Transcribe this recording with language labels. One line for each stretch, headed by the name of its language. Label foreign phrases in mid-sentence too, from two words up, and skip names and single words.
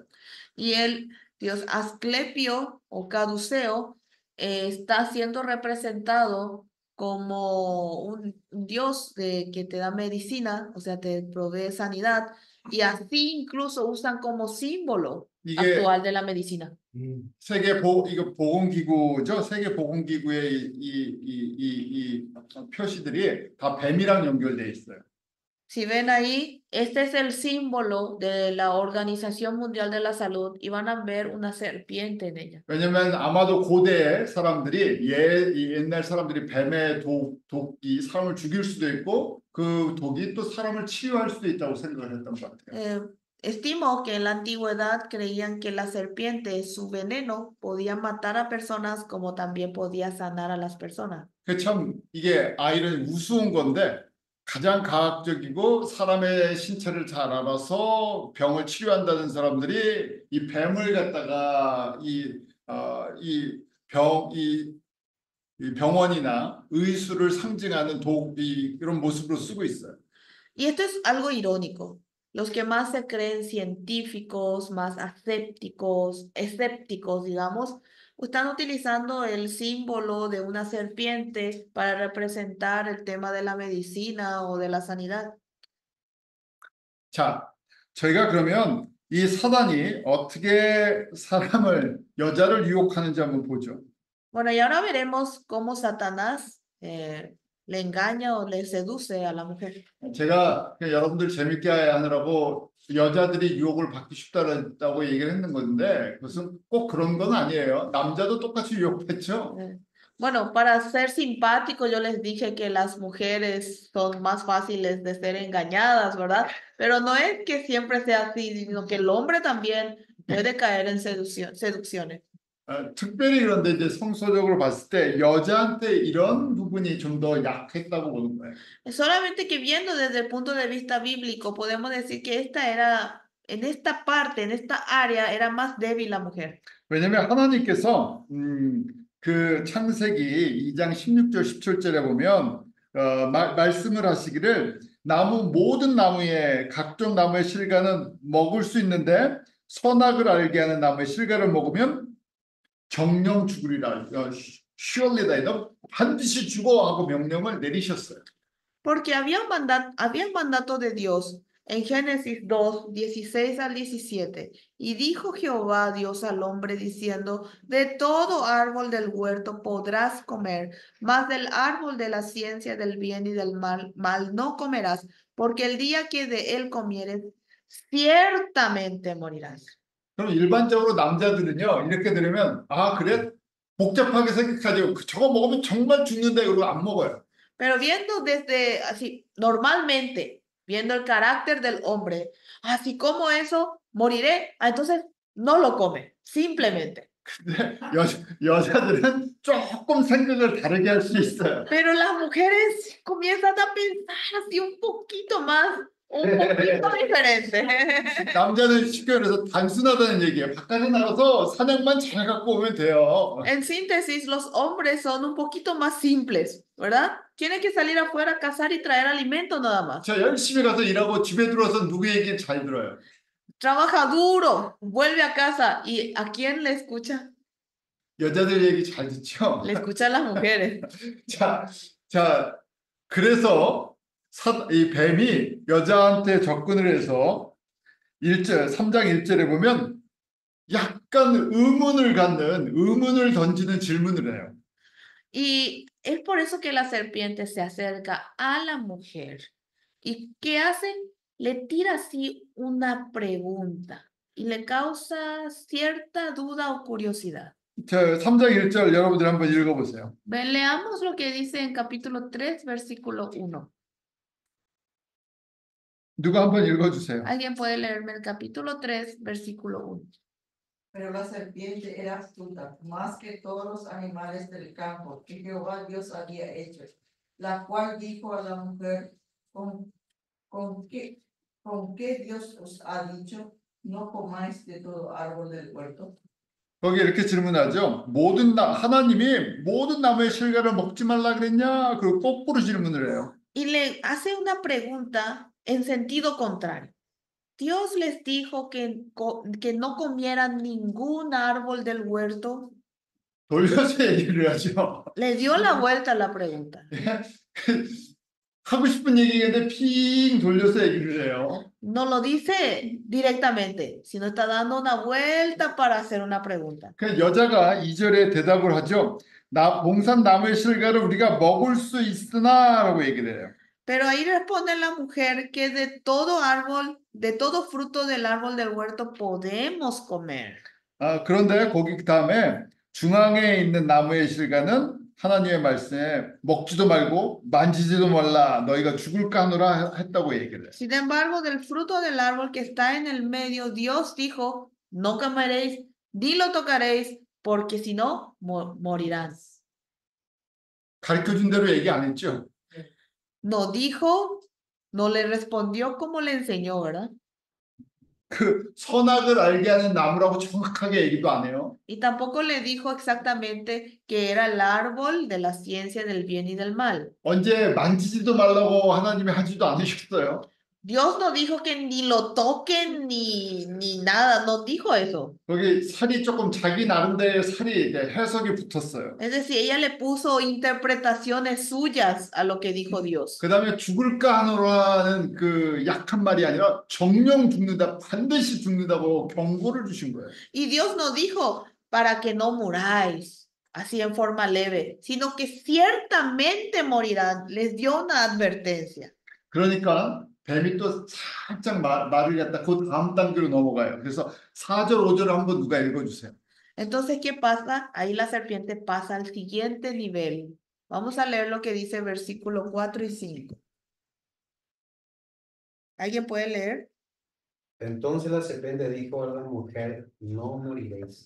Spanish: Y el dios Asclepio o Caduceo está siendo representado como un dios que te da medicina, o sea, te provee sanidad, y así incluso usan como símbolo actual de la medicina.
Korean: 이거 보건기구죠. 세계 보건기구의 이 표시들이 다 뱀이랑 연결돼 있어요.
Spanish: Si ven ahí, este es el símbolo de la Organización Mundial de la Salud y van a ver una serpiente en ella.
Korean: 왜냐면 아마도 고대 사람들이 옛날 사람들이 뱀의 독이 사람을 죽일 수도 있고 그 독이 또 사람을 치유할 수도 있다고 생각을 했던 것 같아요.
Spanish: Estimo que en la antigüedad creían que la serpiente, su veneno, podía matar a personas como también podía sanar a las personas.
Korean: 참 이게 아이러니 우스운 건데 가장 과학적이고 사람의 신체를 잘 알아서 병을 치료한다는 사람들이 이 뱀을 갖다가 이 병원이나 의술을 상징하는 이런 모습으로 쓰고 있어요.
Spanish: Y esto es algo irónico. Los que más se creen científicos, más escépticos, digamos, están utilizando el símbolo de una serpiente para representar el tema de la medicina o de la sanidad.
Korean: 자, 저희가 그러면 이 사단이 어떻게 여자를 유혹하는지 한번 보죠.
Spanish: Bueno, y ahora veremos cómo Satanás le engaña o le seduce a la mujer.
Korean: 제가 그냥 여러분들 재밌게 하느라고 여자들이 유혹을 받기 쉽다고 얘기를 했는 건데 그것은 꼭 그런 건 아니에요. 남자도 똑같이 유혹했죠.
Spanish: Bueno, para ser simpático, yo les dije que las mujeres son más fáciles de ser engañadas, ¿verdad? Pero no es que siempre sea así, sino que el hombre también puede caer en seducciones.
Korean: 특별히 그런데 이제 성서적으로 봤을 때 여자한테 이런 부분이 좀 더 약했다고 보는 거예요.
Spanish: Solamente que viendo desde el punto de vista bíblico, podemos decir que en esta parte, en esta área, era más débil la mujer.
Korean: 왜냐하면 하나님께서 그 창세기 2장 16절 17절에 보면 말씀을 하시기를 모든 나무의 각종 나무의 실과는 먹을 수 있는데 선악을 알게 하는 나무의 실과를 먹으면 정령 죽으리라. surely 너 반드시 죽어 하고 명령을 내리셨어요.
Spanish: Porque había un mandato de Dios en Génesis 2, 16 al 17. Y dijo Jehová Dios al hombre diciendo, de todo árbol del huerto podrás comer, mas del árbol de la ciencia del bien y del mal no comerás, porque el día que de él comieres, ciertamente morirás.
Korean: 그럼 일반적으로 남자들은요 이렇게 들으면 그래? 복잡하게 생각하죠. 저거 먹으면 정말 죽는다 그러고 안 먹어요.
Spanish: Pero viendo desde así, normalmente, viendo el carácter del hombre, así como eso, moriré, entonces no lo come, simplemente.
Korean: 근데 여자들은 조금 생각을 다르게 할 수 있어요.
Spanish: Pero las mujeres comienzan a pensar así un poquito más, un poquito diferente.
Korean: 남자는 쉽게 말해서 단순하다는 얘기예요. 바깥에 나가서 사냥만 잘 갖고 오면 돼요.
Spanish: En síntesis, los hombres son un poquito más simples, ¿verdad? Tienen que salir afuera a cazar y traer alimento nada más.
Korean: 저 열심히 가서 일하고 집에 들어와서 누구 얘기 잘 들어요.
Spanish: Trabaja duro, vuelve a casa y ¿a quién le escucha?
Korean: 여자들 얘기 잘 듣죠.
Spanish: Le escucha a las mujeres.
Korean: 자, 그래서 이 뱀이 여자한테 접근을 해서 3장 1절에 보면 약간 의문을 던지는 질문을 해요.
Spanish: Y es por eso que la serpiente se acerca a la mujer. ¿Y qué hace? Le tira así una pregunta y le causa cierta duda o curiosidad.
Korean: 자, 3장 1절 여러분들 한번 읽어보세요.
Spanish: Leamos lo que dice en capítulo 3, versículo 1.
Korean: 누가 한번 읽어주세요.
Spanish: ¿Alguien puede leerme el capítulo 3, versículo 1? Pero la serpiente era astuta, más que todos los animales del campo que Jehová Dios había hecho, la cual dijo a la mujer, ¿con qué Dios os ha dicho, no comáis de todo árbol del huerto?
Korean: 거기 이렇게 질문하죠. 하나님이 모든 나무의 실과를 먹지 말라 그랬냐? 그리고 거꾸로 질문을 해요.
Spanish: Y le hace una pregunta en sentido contrario. Dios les dijo que no comieran ningún árbol del huerto.
Korean: 돌려서 얘기를 하죠.
Spanish: Le dio la vuelta a la pregunta.
Korean: 하고 싶은 얘기인데 핑 돌려서 얘기를 해요.
Spanish: No lo dice directamente, sino está dando una vuelta para hacer una pregunta.
Korean: 그 여자가 2절에 대답을 하죠. 봉산 나무의 실과를 우리가 먹을 수 있으나라고 얘기를 해요.
Spanish: Pero ahí responde la mujer que de todo árbol, de todo fruto del árbol del huerto podemos comer.
Korean: 그런데 거기 다음에 중앙에 있는 나무의 실과는 하나님의 말씀에 먹지도 말고 만지지도 말라 너희가 죽을까 하노라 했다고 얘기를 해요.
Spanish: Sin embargo, del fruto del árbol que está en el medio, Dios dijo, no comeréis, ni lo tocaréis, porque si no, morirán.
Korean: 가르쳐준 대로 얘기 안 했죠?
Spanish: No dijo, no le respondió como le enseñó, ¿verdad?
Korean: 그 선악을 알게 하는 나무라고 정확하게 얘기도 안 해요.
Spanish: Y tampoco le dijo exactamente que era el árbol de la ciencia del bien y del mal.
Korean: 언제 만지지도 말라고 하나님이 하지도 않으셨어요.
Spanish: Dios no dijo que ni lo toquen ni nada, no dijo eso.
Korean: 거기 살이 조금 자기 나름대로의 살이 이제 해석이 붙었어요.
Spanish: Es decir, ella le puso interpretaciones suyas a lo que dijo Dios.
Korean: 그 다음에 죽을까 하노라는 그 약한 말이 아니라 정령 죽는다, 반드시 죽는다고 경고를 주신 거예요.
Spanish: Y Dios no dijo para que no muráis, así en forma leve, sino que ciertamente morirán. Les dio una advertencia.
Korean: 그러니까 뱀이 또 살짝 말을 갖다 그 다음 단계로 넘어가요. 그래서 4절, 5절을 한번 누가 읽어주세요.
Spanish: Entonces, ¿qué pasa? Ahí la serpiente pasa al siguiente nivel. Vamos a leer lo que dice versículo 4 y 5. ¿Alguien puede leer? Entonces la serpiente dijo a la mujer, no moriréis,